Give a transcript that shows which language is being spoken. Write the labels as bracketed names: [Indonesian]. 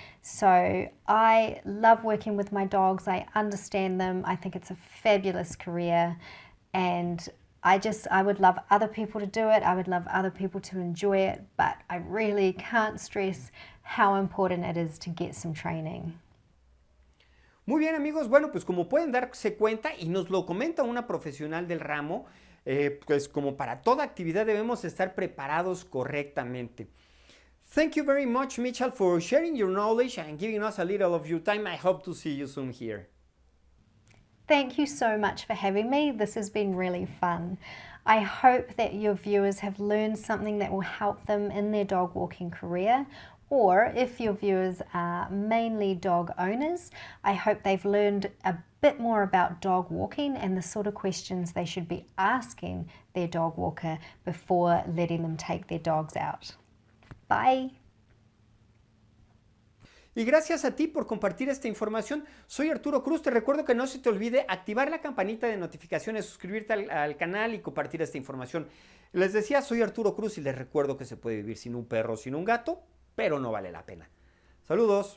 [English] So I love working with my dogs. I understand them. I think it's a fabulous career, and I would love other people to do it. I would love other people to enjoy it, but I really can't stress how important it is to get some training. [Spanish] Muy bien, amigos, bueno, pues como pueden darse cuenta y nos lo comenta una profesional del ramo, pues como para toda actividad debemos estar preparados correctamente. [English] Thank you very much, Mitchell, for sharing your knowledge and giving us a little of your time. I hope to see you soon here. Thank you so much for having me. This has been really fun. I hope that your viewers have learned something that will help them in their dog walking career, or if your viewers are mainly dog owners, I hope they've learned a bit more about dog walking and the sort of questions they should be asking their dog walker before letting them take their dogs out. Bye. [Spanish] Y gracias a ti por compartir esta información. Soy Arturo Cruz. Te recuerdo que no se te olvide activar la campanita de notificaciones, suscribirte al canal y compartir esta información. Les decía, soy Arturo Cruz y les recuerdo que se puede vivir sin un perro, sin un gato, pero no vale la pena. Saludos.